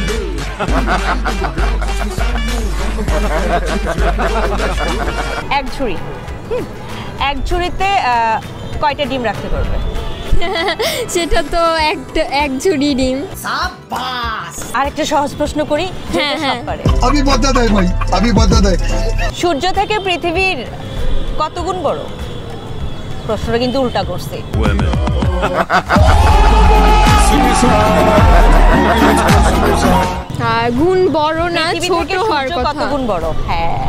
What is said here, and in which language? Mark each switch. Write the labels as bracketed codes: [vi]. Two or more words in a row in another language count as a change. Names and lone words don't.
[bn] এক ঝুড়ি, এক ঝুড়িতে কয়টা ডিম রাখতে পারবে? সেটা তো এক ঝুড়ি ডিম। আরেকটা সহজ প্রশ্ন করি। হ্যাঁ হ্যাঁ। [hi] अभी बता दे भाई, अभी बता दे। [bn] সূর্য থেকে পৃথিবীর কত গুণ বড়? প্রশ্নটা কিন্তু উল্টা করছি। গুণ বড় না, ছোট হওয়ার কথা। কত গুণ বড়? হ্যাঁ,